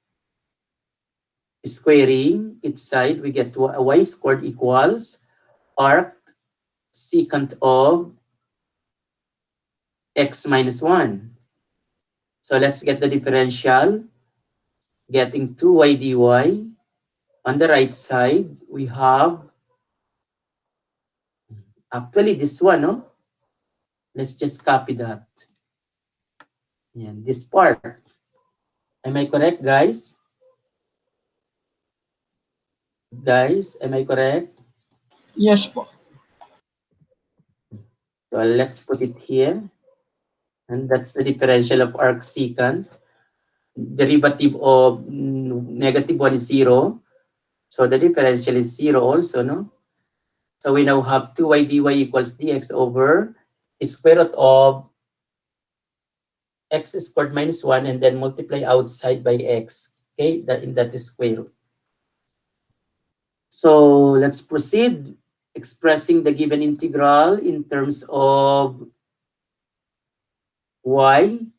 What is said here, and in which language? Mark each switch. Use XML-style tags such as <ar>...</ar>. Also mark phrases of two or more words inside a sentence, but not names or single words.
<en>Squaring each side, we get y squared equals arc secant of x minus 1. So let's get the differential. Getting 2y dy. On the right side, we have actually this one, no? Let's just copy that. And this part. Am I correct, guys? Guys, am I correct? Yes po. So let's put it here. And that's the differential of arc secant. Derivative of negative 1 is 0. So the differential is 0 also, no? So we now have 2y dy equals dx over square root of x squared minus 1 and then multiply outside by x. Okay, that is square root. So let's proceed expressing the given integral in terms of y.</en>